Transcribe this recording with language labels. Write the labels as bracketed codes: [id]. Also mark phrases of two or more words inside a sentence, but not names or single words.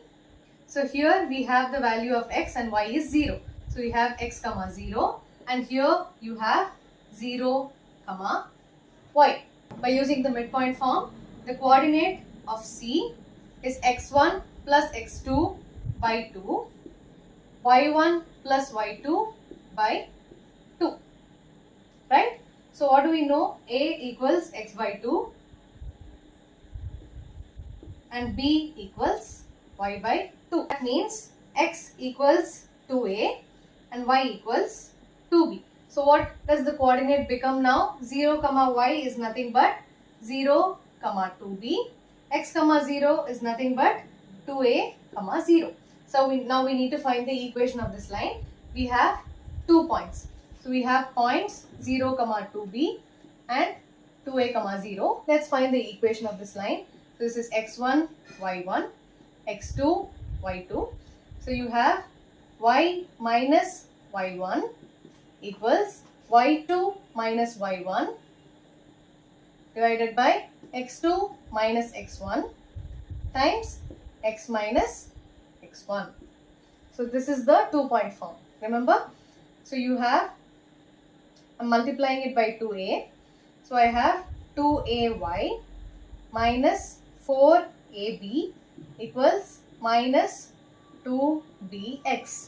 [en] So here we have the value of x and y is 0. So we have x comma 0 and here you have 0 comma y. By using the midpoint form, the coordinate of C is x1 plus x2 by 2, y1 plus y2 by 2. Right? So what do we know? A equals x by 2 and B equals y by 2. That means x equals 2a and y equals 2b. So what does the coordinate become now? 0 comma y is nothing but 0 comma 2b. X comma 0 is nothing but 2a comma 0. So now we need to find the equation of this line. We have 2 points. So we have points 0 comma 2b and 2a comma 0. Let's find the equation of this line. So this is x1, y1, x2, y2. So you have y minus y1 equals y2 minus y1 divided by x2 minus x1 times x minus x1. So this is the 2-point form. Remember? So you have, I'm multiplying it by 2a. So I have 2ay minus 4ab equals minus 2bx.